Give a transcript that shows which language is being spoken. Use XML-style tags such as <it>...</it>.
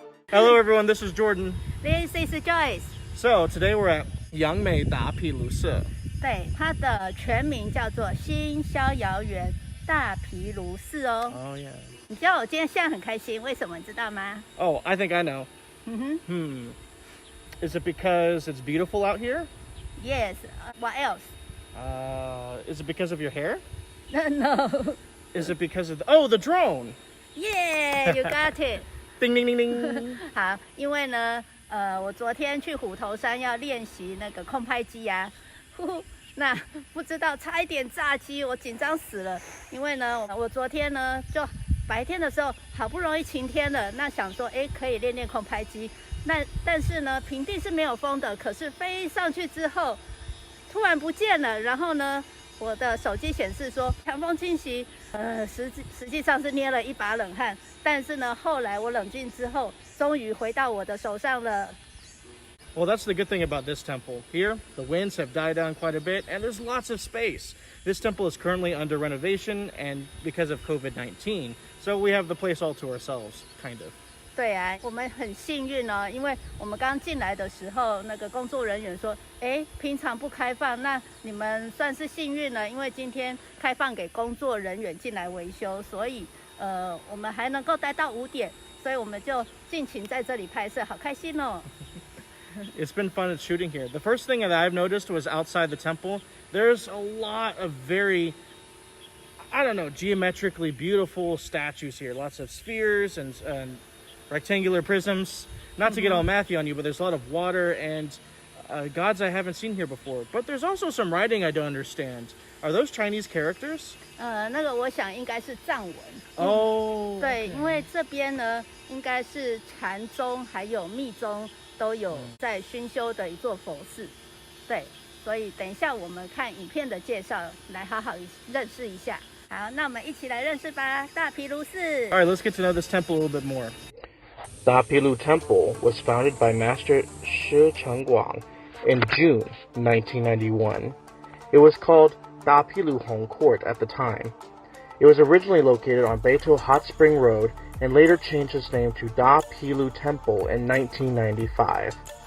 <en>Hello everyone, this is Jordan. This is Joyce. So, today we're at 杨梅大毘卢寺.</en> <zh>对，它的全名叫做新逍遥园大毘卢寺哦。</zh> <en>Oh yeah.</en> <zh>你知道我今天现在很开心，为什么你知道吗？</zh> <en>Oh, I think I know. 嗯哼 Is it because it's beautiful out here? ，Yes. What else? Is it because of your hair? No. Is it because of the drone? Yeah, you got it. Ding ding ding ding.</en> <zh>好，因为呢，我昨天去虎头山要练习那个空拍机呀、那不知道差一点炸机，我紧张死了。因为呢，我昨天呢就白天的时候好不容易晴天了，那想说，可以练练空拍机。但是呢，平地是没有风的，可是飞上去之后，突然不见了。然后呢，我的手机显示说强风侵袭，实际上是捏了一把冷汗。但是呢，后来我冷静之后，终于回到我的手上了。</zh> <en>Well, that's the good thing about this temple. Here, the winds have died down quite a bit, and there's lots of space. This temple is currently under renovation, and because of COVID-19, so we have the place all to ourselves, kind of. 对啊，我们很幸运哦，因为我们刚进来的时候，那个工作人员说，平常不开放，那你们算是幸运了，因为今天开放给工作人员进来维修，所以我们还能够待到5点，所以我们就尽情在这里拍摄，好开心哦。 It's been fun shooting here. The first thing that I've noticed was outside the temple, there's a lot of very, geometrically beautiful statues here. Lots of spheres and rectangular prisms. Not to get all mathy on you, but there's a lot of water and gods I haven't seen here before. But there's also some writing I don't understand. Are those Chinese characters?</en> <zh>那个我想应该是藏文。</zh> <en>Oh.</en> <zh>对，因为这边呢，应该是禅宗还有密宗都有在熏修的一座佛寺。对，所以等一下我们看影片的介绍，来好好认识一下。好，那我们一起来认识吧，大毘卢寺。</zh> <en>All right, let's get to know this temple a little bit more. DaPiLu Temple was founded by Master Shi Chengguang in June 1991. It was called DaPiLu Hong Court at the time. It was originally located on Beitou Hot Spring Road and later changed its name to DaPiLu Temple in 1995.</en>